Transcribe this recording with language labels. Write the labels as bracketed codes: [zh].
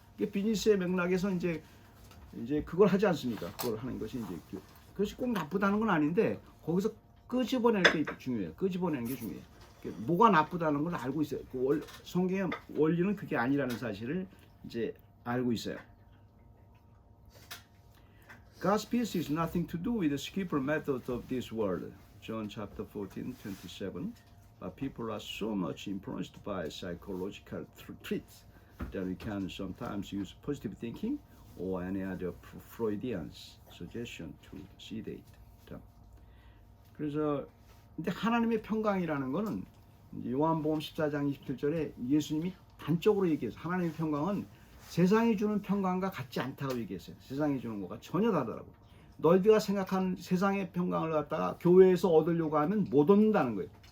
[ko] 이게 비즈니스의 맥락에서 이제 그걸 하지 않습니까? 그걸 하는 것이 이제 그것이 꼭 나쁘다는 건 아닌데 거기서 끄집어낼 게 중요해요. 끄집어내는 게 중요해요. 뭐가 나쁘다는 걸 알고 있어요. 성경의 원리는 그게 아니라는 사실을 이제 알고 있어요. [en] God's peace is nothing to do with the skipper method of this world. John chapter 14:27. But people are so much influenced by psychological traits that we can sometimes use positive thinking or any other Freudian suggestion to sedate them. [ko] 그래서 근데 하나님의 평강이라는 거는 요한복음 14장 27절에 예수님이 단적으로 얘기해서 하나님의 평강은 세상이 주는 평강과 같지 않다고 얘기했어요. 세상이 주는 것과 전혀 다르다고. 너희가 생각하는 세상의 평강을 갖다가 교회에서 얻으려고 하면 못 얻는다는 거예요.